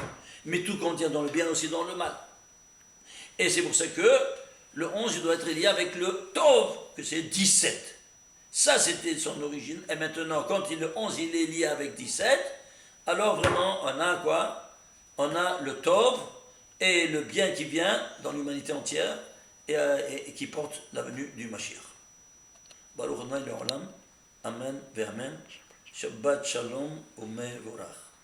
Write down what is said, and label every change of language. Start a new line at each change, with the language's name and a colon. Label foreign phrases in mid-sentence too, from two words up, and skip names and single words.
French: Mais tout contient dans le bien aussi dans le mal. Et c'est pour ça que le 11, il doit être lié avec le Tov, que c'est 17. Ça, c'était son origine. Et maintenant, quand le 11, il est lié avec 17, alors vraiment, on a quoi? On a le Tov et le bien qui vient dans l'humanité entière et qui porte la venue du Mashiach.
Hebrew: ברוך אדני לעולם. אמן ואמן. שבת שלום ומבורך.